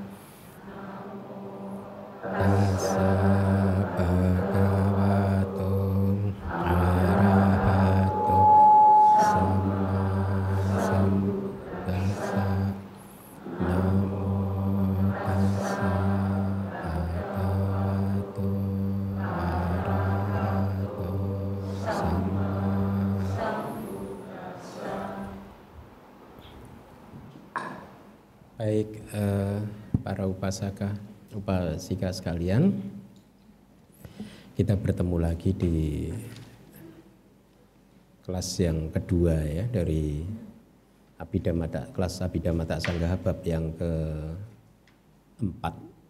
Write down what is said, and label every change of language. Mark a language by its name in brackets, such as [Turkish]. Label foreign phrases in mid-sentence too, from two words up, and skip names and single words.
[Pali] Tassa bhagavato arahato sama sambuddhassa. Namo tassa bhagavato arahato sama. [Indonesian] Baik, para upasika sekalian, kita bertemu lagi di kelas yang kedua ya dari kelas Abhidhamma Sanggaha bab yang keempat.